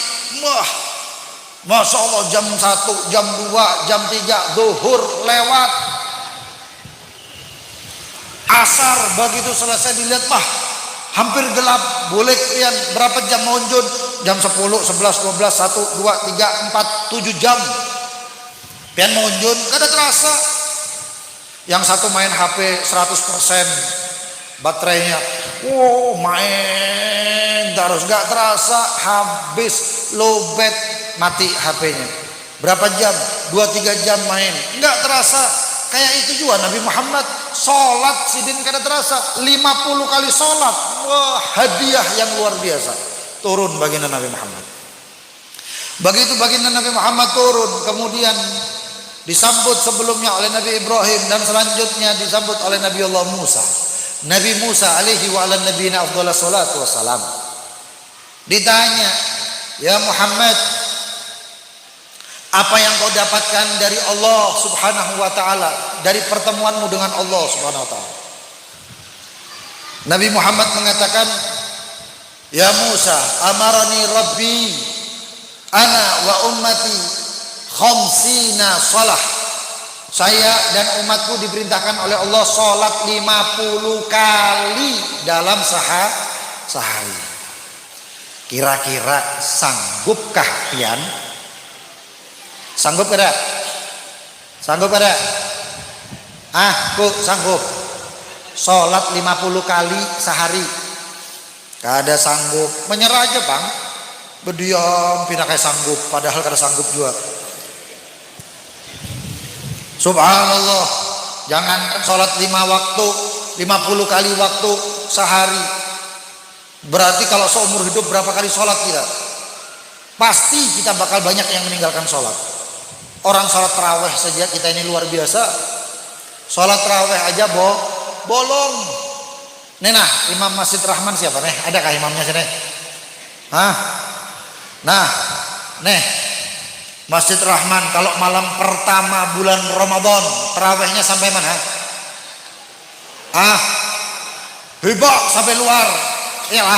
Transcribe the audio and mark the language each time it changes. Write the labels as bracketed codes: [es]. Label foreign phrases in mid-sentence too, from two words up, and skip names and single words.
[id] Wah, [ar] ما شاء الله, [id] jam 1, jam 2, jam 3, zuhur lewat, asar begitu selesai dilihat, mah hampir gelap. [bjn] Boleh pian berapa jam monjun? Jam 10, 11, 12, 1, 2, 3, 4, 7 jam pian monjun, kada terasa. [id] Yang satu main HP 100% baterainya, wow, main terus gak terasa, habis lowbat, mati HP-nya. Berapa jam? 2-3 jam main, gak terasa. Kayak itu juga Nabi Muhammad [bjn] sholat sidin kada terasa, [id] 50 kali sholat. Wah, hadiah yang luar biasa turun baginda Nabi Muhammad. Begitu baginda Nabi Muhammad turun, kemudian disambut sebelumnya oleh Nabi Ibrahim, dan selanjutnya disambut oleh Nabi Allah Musa. Nabi Musa [ar] عليه وعلى نبينا أفضل الصلاة والسلام [id] ditanya, ya Muhammad, apa yang kau dapatkan dari Allah [ar] سبحانه وتعالى, [id] dari pertemuanmu dengan Allah [ar] سبحانه وتعالى? [id] Nabi Muhammad mengatakan, [ar] يا موسى، أمرني ربي أنا وأمتي خمسين صلاة. [id] Saya dan umatku diperintahkan oleh Allah sholat 50 kali dalam sehari. Kira-kira sanggupkah pian? [bjn] Sanggup kada? Sanggup kada? [id] Sanggup. Sholat 50 kali sehari. [bjn] Kada sanggup. [id] Menyerah aja bang. Berdiam pindah kayak sanggup. Padahal [bjn] kada sanggup [id] juga. [ar] سبحان الله. [id] Jangan sholat 5 waktu, 50 kali waktu sehari. Berarti kalau seumur hidup berapa kali sholat kita? Pasti kita bakal banyak yang meninggalkan sholat. Orang sholat taraweh saja kita ini luar biasa. Sholat taraweh aja bolong. Nah, Imam Masjid Rahman siapa nih? Adakah imamnya sini? Nah, nih Masjid Rahman kalau malam pertama bulan Ramadan tarawehnya sampai mana? Hibak sampai luar. Iyalah.